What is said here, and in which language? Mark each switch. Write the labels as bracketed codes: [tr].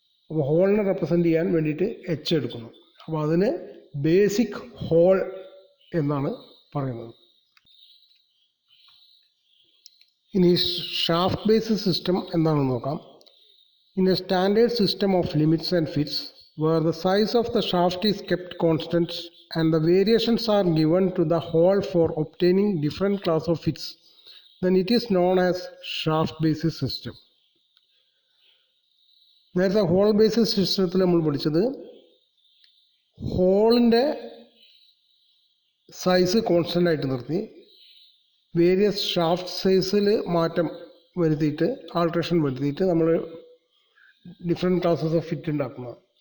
[ml] അപ്പോൾ ഹോളിനെ റെപ്രസെൻ്റ് ചെയ്യാൻ വേണ്ടിയിട്ട് എച്ച് എടുക്കുന്നു. അപ്പോൾ അതിന് ബേസിക് ഹോൾ എന്നാണ് പറയുന്നത്. ഇനി ഷാഫ്റ്റ് ബേസിസ് സിസ്റ്റം എന്താണെന്ന് നോക്കാം. [en] In a standard system of limits and fits, where the size of the shaft is kept constant and the variations are given to the hole for obtaining different class of fits, then it is known as shaft basis system. [ml] നേരത്തെ whole basis സിസ്റ്റത്തിൽ നമ്മൾ പഠിച്ചത് ഹോളിൻ്റെ size constant ആയിട്ട് നിർത്തി various shaft സൈസിൽ മാറ്റം വരുത്തിയിട്ട് ആൾട്രേഷൻ വരുത്തിയിട്ട് നമ്മൾ ഡിഫറെൻറ്റ് ക്ലാസസ് ഓഫ് ഫിറ്റ് ഉണ്ടാക്കുന്നത്.